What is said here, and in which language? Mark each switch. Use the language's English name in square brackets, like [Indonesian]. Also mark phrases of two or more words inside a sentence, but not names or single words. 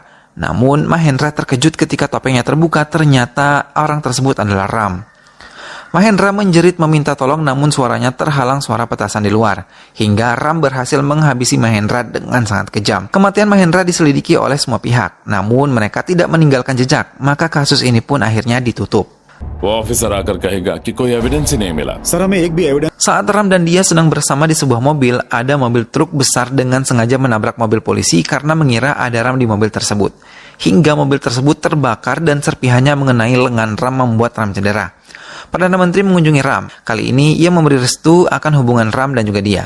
[Indonesian] Namun Mahendra terkejut ketika topengnya terbuka, ternyata orang tersebut adalah Ram. Mahendra menjerit meminta tolong, namun suaranya terhalang suara petasan di luar. Hingga Ram berhasil menghabisi Mahendra dengan sangat kejam. Kematian Mahendra diselidiki oleh semua pihak, namun mereka tidak meninggalkan jejak, maka kasus ini pun akhirnya ditutup. [Hindi] वो ऑफिसर आकर कहेगा कि कोई एविडेंस ही नहीं मिला। सर हमें एक भी एविडेंस [Indonesian] Saat Ram dan dia sedang bersama di sebuah mobil, ada mobil truk besar dengan sengaja menabrak mobil polisi karena mengira ada Ram di mobil tersebut. Hingga mobil tersebut terbakar dan serpihannya mengenai lengan Ram membuat Ram cedera. Perdana Menteri mengunjungi Ram. Kali ini ia memberi restu akan hubungan Ram dan juga dia.